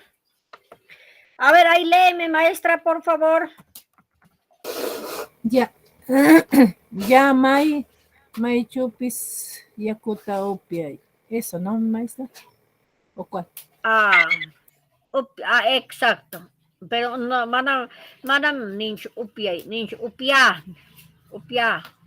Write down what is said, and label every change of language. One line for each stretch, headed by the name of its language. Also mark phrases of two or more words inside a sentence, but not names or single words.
Spanish: A ver, ahí léeme, maestra, por favor. Ya. Ya,
Quechua: May Chupis Yakuta Upiay.
Spanish: Eso, ¿no, maestra? ¿O cuál? Exacto. Pero no,
Quechua: manam ninch upia.